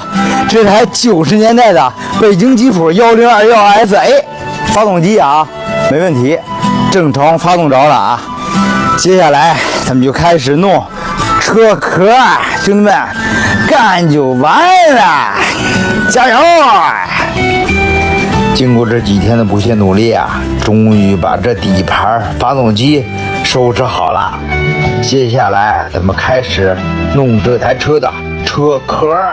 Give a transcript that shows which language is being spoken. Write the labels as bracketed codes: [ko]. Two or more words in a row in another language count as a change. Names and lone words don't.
[zh] 这台90年代的北京吉普1021 SA， 发动机啊没问题，正常发动着了啊。接下来咱们就開始弄車殼，兄弟們，幹就完了，加油！經過這幾天的不懈努力啊，終於把這底盤發動機收拾好了。接下來咱們開始弄這台車的車殼。